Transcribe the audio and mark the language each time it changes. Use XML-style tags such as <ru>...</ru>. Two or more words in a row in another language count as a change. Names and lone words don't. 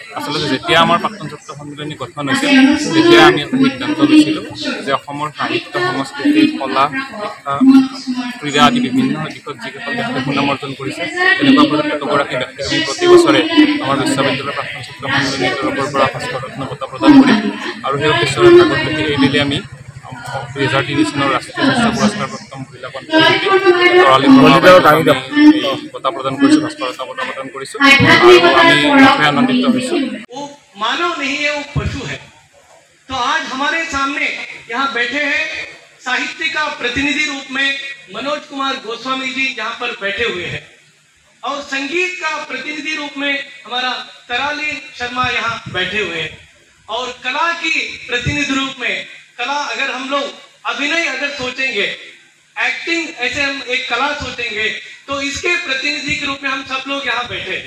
<as>আচলতে যেতিয়া আমাৰ প্ৰাক্তন ছাত্ৰ সন্মিলনী গঠন হৈছিল, তেতিয়া আমি এটা সিদ্ধান্ত লৈছিলোঁ যে অসমৰ সাহিত্য, সংস্কৃতি, কলা, শিক্ষা, ক্ৰীড়া আদি বিভিন্ন দিশত যিকেইখন ব্যক্তিয়ে সুনাম অৰ্জন কৰিছে, তেনেকুৱা প্ৰতিগৰাকী ব্যক্তিক আমি প্ৰতি বছৰে আমাৰ বিশ্ববিদ্যালয়ৰ প্ৰাক্তন ছাত্ৰ সন্মিলনীৰ তৰফৰ পৰা ভাস্কৰ ৰত্ন বঁটা প্ৰদান কৰিম। আৰু সেই উদ্দেশ্যৰে আগত দেখি এইবেলি আমি 2003 চনৰ ৰাষ্ট্ৰীয় স্বাস্থ্য পুৰস্কাৰপ্ৰাপ্ত মহিলা কণ্ঠশিল্পী তৰালী বঁটা প্ৰদান কৰিছোঁ, ভাস্কৰ ৰত্ন বঁটা প্ৰদান কৰিছোঁ, আৰু আমি নথৈ আনন্দিত হৈছোঁ।</as> <hi>मानव नहीं है, वो पशु है। तो आज हमारे सामने यहाँ बैठे हैं साहित्य का प्रतिनिधि रूप में मनोज कुमार गोस्वामी जी यहाँ पर बैठे हुए हैं, और संगीत का प्रतिनिधि रूप में हमारा तराली शर्मा यहाँ बैठे हुए हैं, और कला की प्रतिनिधि रूप में कला, अगर हम लोग अभिनय अगर सोचेंगे, एक्टिंग ऐसे हम एक कला सोचेंगे, तो इसके प्रतिनिधि के रूप में हम सब लोग यहाँ बैठे हैं।</hi>